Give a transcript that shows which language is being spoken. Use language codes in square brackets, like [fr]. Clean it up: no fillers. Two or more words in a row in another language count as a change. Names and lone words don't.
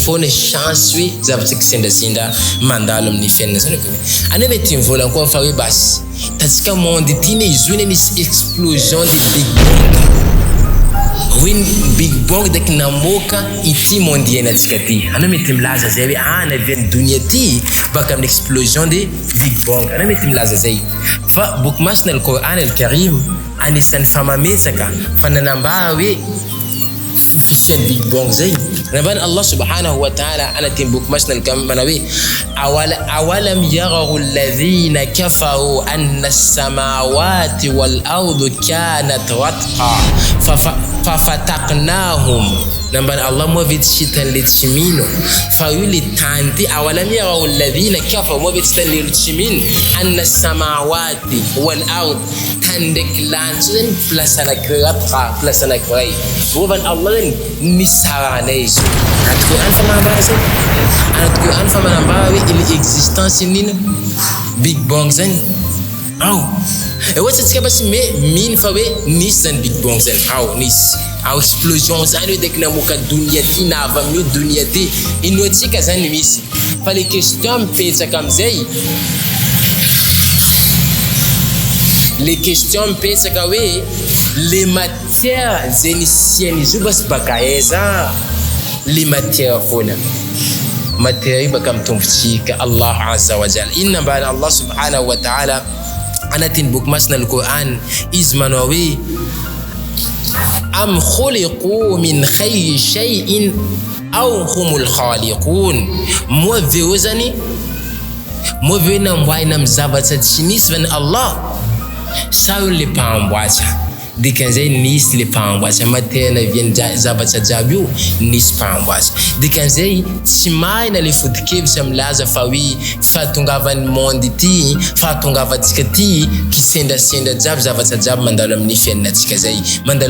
[mg] foana chance hoe zavatra kisendrasendra mandalo amin'ny fiainana zany koa anao mety mivola koa fa hoe basy tatsika monde ity ne izy io nisy [fr] explosion de [en] big bang [mg] hoe [en] big bang [mg] daky namoaka ity monde iainantsika ty anao mety milaza zay hoe navian'ny donia ty baka amin'ny [fr] explosion de [en] big bang [mg] anao mety milaza zay fa boky masina [ar] القرآن الكريم [mg] anisan'ny famametsaka fa nanambara hoe fisian'ny [en] big bang [mg] zay nambany [ar] الله سبحانه وتعالى [mg] anatin'ny boky masina al-Karim hoe [ar] أولم ير الذين كفروا أن السماوات والأرض كانتا رتقا ففتقناهما [mg] nambany Allah moa vety sitan'le tsy mino fa io le tany ty [ar] أولم ير الذين كفروا [mg] moa vety sitan'le olo tsy mino [ar] أن السماوات والأرض [mg] tany ndraiky lanitso zany place anankiray ratqa place anankiray vovany Allah zany nisaranay izy anaty Qur'an fa manambara zay anaty Qur'an fa manambara hoe [fr] il existence [mg] nino big bang zany ohatsy atsika basy mino fa hoe nisy zany big bang zany nisy explosion zany hoe daky namoaka donia ty na avy amin'io donia ty ino atsika zany misy fa [fr] le question [mg] mipetsaka amizay [fr] le question [mg] mipetsaka hoe [fr] le matière [mg] zay nisian'izy io basy baka aiza le matière foana matière io baka mitombotsika [ar] الله عز وجل [mg] iny nambany [ar] الله سبحانه وتعالى [mg] anatin'ny boky masina al-Qur'an izy manao hoe [ar] أم خلقوا من غير شيء أم هم الخالقون [mg] moa veo zany moa veo namboaina amin'ny zavatra tsy nisy vany Allah sa io le mpamboatra dikan'izay nisy le mpamboatra matière navian'ny zavatra jiaby io nisy mpamboatra dikan'izay tsy mahina le fodi-kevitra milaza fa hoe fahatongavan'ny monde ity fahatongavantsika ty kisendrasendra jiaby zavatra jiaby mandalo amin'ny fiainantsika zay mandalo